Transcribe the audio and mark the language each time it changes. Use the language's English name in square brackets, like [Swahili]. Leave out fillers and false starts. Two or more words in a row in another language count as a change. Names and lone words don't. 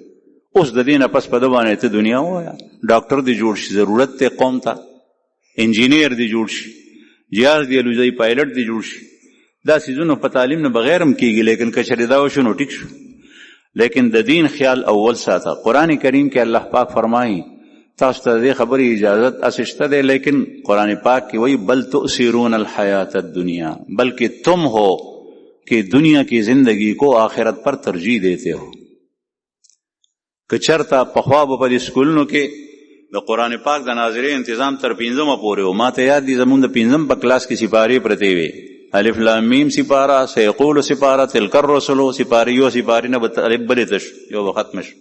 [Pashto] اوس د دې نه پس په ده باندې ته دنیا ووایه، ډاکټر دې جوړ شي، ضرورت دی قوم ته، انجینیر دې جوړ شي، جهاز دې الوځي، پایلټ دې جوړ شي. دا څیزونه په تعلیم نه بغیر هم کېږي، لیکن که چېرې دا وشو نو ټیک شو. لیکن د دین خیال اول ساته. قرآن کریم کې الله پاک فرمایي تاسو ته دې خبرې اجازت اسشته دی، لیکن قرآن پاک کې وایي [Arabic] بل تؤثرون الحیات الدنیا، [Urdu] بلکہ تم ہو کہ دنیا کی زندگی کو آخرت پر ترجیح دیتے ہو. [Pashto] که چرته پخوا به په دې سکولونو کې د قرآن پاک د ناظرې انتظام تر 5مه پورې و، ما ته یاد دي زمونږ د 5م په کلاس کې سپارې پرتې وې الف لام میم سپاره، سیقول سپاره، تلک الرسل سپاره، یو سپاره نه به الف بلې تش یو به ختم شي.